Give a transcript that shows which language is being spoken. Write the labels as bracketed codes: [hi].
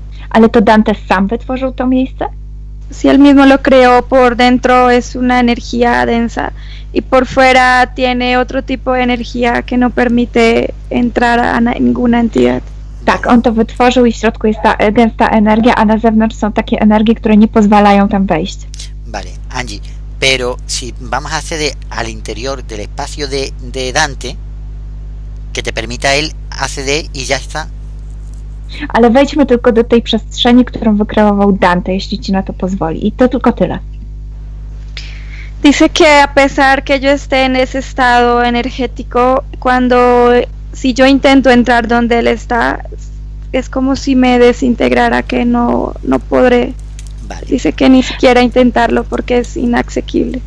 [pl] Ale to Dante sam wytworzył to miejsce? [es] Si él mismo lo creó, por dentro es una energía densa y por fuera tiene otro tipo de energía que no permite entrar a ninguna entidad. [pl] Tak, on to wytworzył i w środku jest ta gęsta energia, a na zewnątrz są takie energie, które nie pozwalają tam wejść. [es] Vale, Angie, pero si vamos a acceder al interior del espacio de Dante, que te permita él acceder y ya está. [pl] Ale wejdźmy tylko do tej przestrzeni, którą wykreował Dante, jeśli ci na to pozwoli. I to tylko tyle. [es] Dice que a pesar que yo esté en ese estado energético, si yo intento entrar donde él está, es como si me desintegrara, que no podré. Vale. Dice que ni siquiera intentarlo porque es inaccesible.